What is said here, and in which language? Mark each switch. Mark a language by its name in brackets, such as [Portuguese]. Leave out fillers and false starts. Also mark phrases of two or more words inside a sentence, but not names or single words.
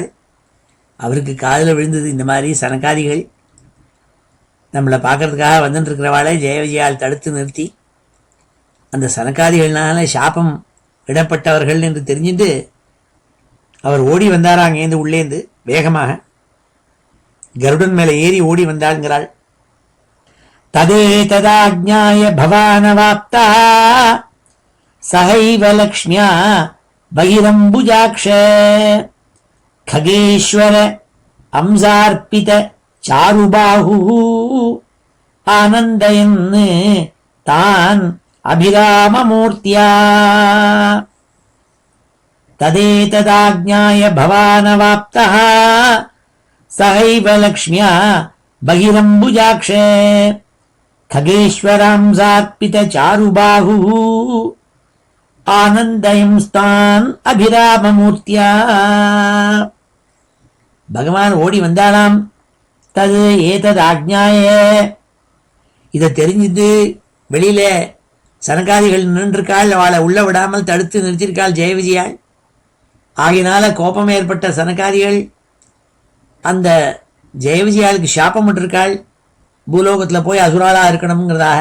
[Tamil] அவருக்கு காதில் விழுந்தது, இந்த மாதிரி சனகாதிகள் நம்மளை பார்க்கறதுக்காக வந்துட்டு இருக்கிறவாளை ஜெய விஜயால் தடுத்து நிறுத்தி அந்த சனகாதிகள்னால சாபம் இடப்பட்டவர்கள் என்று தெரிஞ்சுட்டு அவர் ஓடி வந்தாரா அங்கேருந்து உள்ளேந்து வேகமாக. கருடன் மேலே ஏறி ஓடி வந்தாள்ங்கிறாள். [Sanskrit] ततः तदाज्ञाय भवानवाप्तः सहैव लक्ष्म्या बहिरम्बुजाक्ष खगेश्वर अंसार्पित चारुबाहु आनंदयन् तान् अभिराममूर्त्या तदेतदाज्ञाय भवानवाप्तः सहैव लक्ष्म्या बहिरम्बुजाक्ष खगेश्वरांसार्पित चारुबाहु आनंदयंस्तान् अभिराममूर्त्या. [Tamil] பகவான் ஓடி வந்தாளாம். [Sanskrit] तत् एतत् आज्ञाय [Tamil] இதை தெரிஞ்சுட்டு வெளியில சனகாதிகள் நின்றிருக்காள். அவளை உள்ள விடாமல் தடுத்து நிறுத்திருக்காள் ஜெய விஜயாள். ஆகினால கோபம் ஏற்பட்ட சனகாதிகள் அந்த ஜெய விஜயாளுக்கு சாபம் விட்டிருக்காள், பூலோகத்தில் போய் அசுராளா இருக்கணுங்கிறதாக.